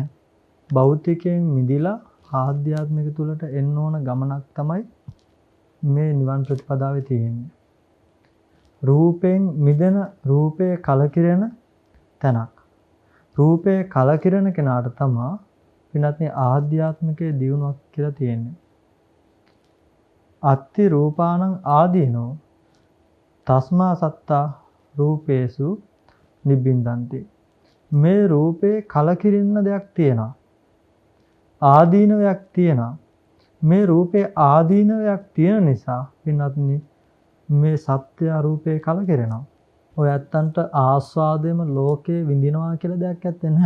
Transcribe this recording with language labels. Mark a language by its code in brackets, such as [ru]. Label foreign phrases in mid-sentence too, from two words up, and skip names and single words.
[si] භෞතිකයෙන් මිදිලා ආධ්‍යාත්මික තුලට එන්න ඕන ගමනක් තමයි මේ නිවන් ප්‍රතිපදාවේ තියෙන්නේ. රූපයෙන් මිදෙන රූපේ කලකිරෙන තැනක්. රූපේ කලකිරෙන කෙනාට තමයි පින්නත් ආධ්‍යාත්මිකයේ දියුණුවක් කියලා තියෙන්නේ. [pi] අත්ති රූපානං ආදීනෝ තස්මා සත්තා රූපේසු නිබ්බින්දන්ති. [si] මේ රූපේ කලකිරින්න දෙයක් තියෙනවා. ආදීනවයක් තියෙනවා. මේ රූපේ ආදීනවයක් තියෙන නිසා පින්වත්නි මේ සත්‍ය රූපේ කලකිරෙනවා. ඔය ඇත්තන්ට ආස්වාදයේම ලෝකේ විඳිනවා කියලා දෙයක් ඇත්තේ නැහැ.